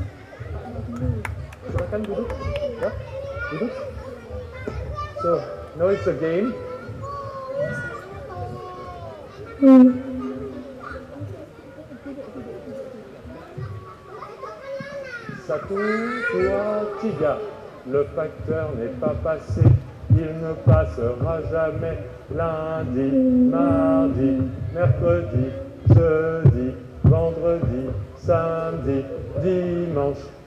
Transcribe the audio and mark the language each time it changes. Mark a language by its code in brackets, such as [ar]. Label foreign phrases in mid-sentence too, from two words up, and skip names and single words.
[ms] Silakan duduk. Ya, duduk. [en] So, now it's a game. [ms] Satu, dua, tiga. [fr] Le facteur n'est pas passé, il ne passera jamais. Lundi, mardi, mercredi, jeudi, vendredi, samedi, dimanche.